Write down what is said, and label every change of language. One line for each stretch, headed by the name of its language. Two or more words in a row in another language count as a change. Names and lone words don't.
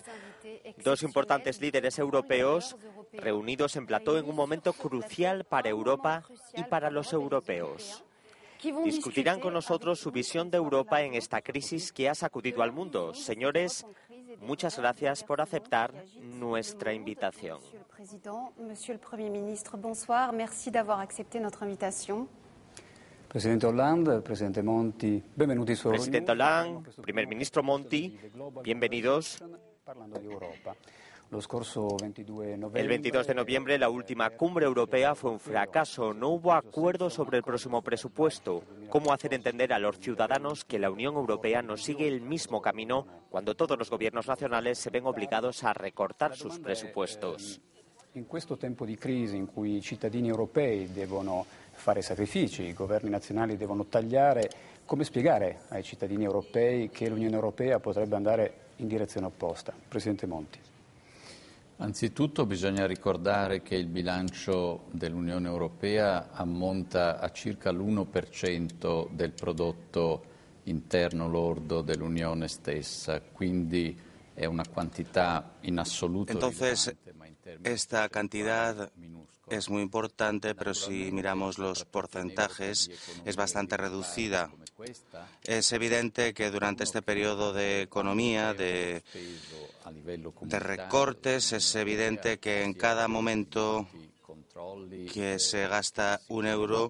Spanish: Dos importantes líderes europeos reunidos en plató en un momento crucial para Europa y para los europeos. Discutirán con nosotros su visión de Europa en esta crisis que ha sacudido al mundo. Señores, muchas gracias por aceptar nuestra invitación.
French: Monsieur le Premier ministre, bonsoir. Merci d'avoir accepté notre invitation.
Italian: Presidente Hollande, Presidente Monti, benvenuti su Euronews. Presidente Hollande,
Spanish: Primer Ministro Monti, bienvenidos. El 22 de noviembre, la última cumbre europea fue un fracaso. No hubo acuerdo sobre el próximo presupuesto. ¿Cómo hacer entender a los ciudadanos que la Unión Europea no sigue el mismo camino cuando todos los gobiernos nacionales se ven obligados a recortar sus presupuestos?
Italian: In questo tempo di crisi in cui i cittadini europei devono fare sacrifici, i governi nazionali devono tagliare, come spiegare ai cittadini europei che l'Unione Europea potrebbe andare in direzione opposta? Presidente Monti. Anzitutto bisogna ricordare che il bilancio dell'Unione Europea ammonta a circa l'1% del prodotto interno lordo dell'Unione stessa, quindi è una quantità in assoluto.
Spanish: Entonces, esta cantidad es muy importante, pero si miramos los porcentajes es bastante reducida. Es evidente que durante este periodo de economía, de recortes, es evidente que en cada momento que se gasta un euro